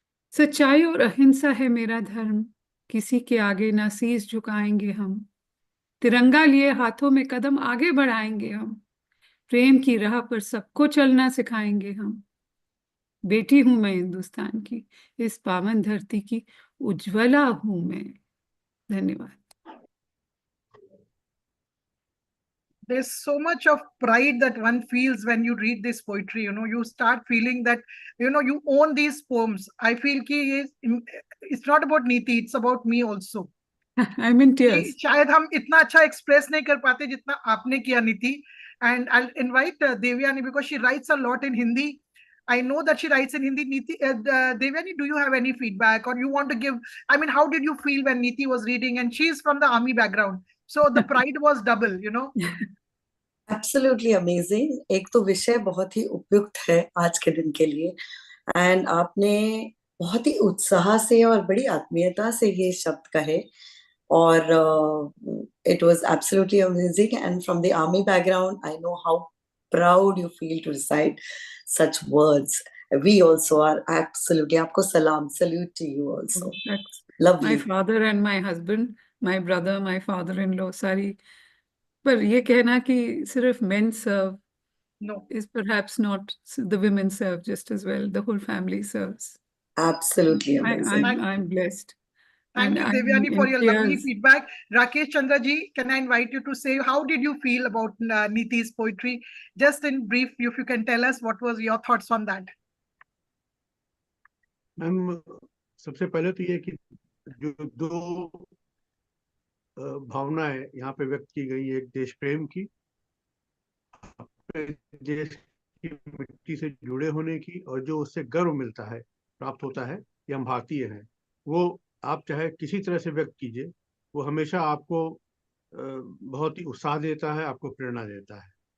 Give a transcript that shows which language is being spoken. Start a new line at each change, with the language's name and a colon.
Hindi: सच्चाई और अहिंसा है मेरा धर्म, किसी के आगे ना शीस झुकाएंगे हम। तिरंगा लिए हाथों में कदम आगे बढ़ाएंगे हम, प्रेम की राह पर सबको चलना सिखाएंगे हम। बेटी हूं मैं हिंदुस्तान की, इस पावन धरती की उज्ज्वला हूं मैं। धन्यवाद।
English: There's so much of pride that one feels when you read this poetry. You start feeling that you own these poems. I feel ki it's not about Neeti, it's about me also. I'm in tears.
Hindi: शायद हम इतना अच्छा express नहीं कर पाते जितना आपने किया नीति.
English: And I'll invite Devyani because she writes a lot in Hindi. I know that she writes in Hindi. Devyani, do you have any feedback or you want to give? I mean, how did you feel when Neeti was reading? And she's from the army background, so the pride was double. Absolutely amazing.
Hindi: एक तो विषय बहुत ही उपयुक्त है आज के दिन के लिए, एंड आपने बहुत ही उत्साह से और बड़ी आत्मीयता से ये शब्द कहे, और
English: It was absolutely amazing. And from the army background I know how proud you feel to recite such words. We also are absolutely.
Hindi: आपको सलाम,
English: salute to you also. Lovely. My father and my husband, my brother, my father-in-law, सारी.
Hindi: पर ये कहना कि सिर्फ
English: men serve No. is perhaps not. The women serve just as well. The whole family serves. Absolutely amazing. I'm blessed. Thank you, And Devyani, for your lovely India's feedback. Rakesh Chandra ji, can I invite you to say how did you feel about Niti's poetry? Just in brief, if you can tell us what was your thoughts on that.
Hindi: Ma'am, सबसे पहले तो ये कि जो दो भावनाएं यहाँ पे व्यक्त की गई, एक देश प्रेम की, अपने देश की मिट्टी से जुड़े होने की, और जो उससे गर्व मिलता है, प्राप्त होता है कि हम भारतीय हैं, वो आप चाहे किसी तरह से व्यक्त कीजिए, वो हमेशा आपको बहुत ही उत्साह देता है, आपको प्रेरणा देता है।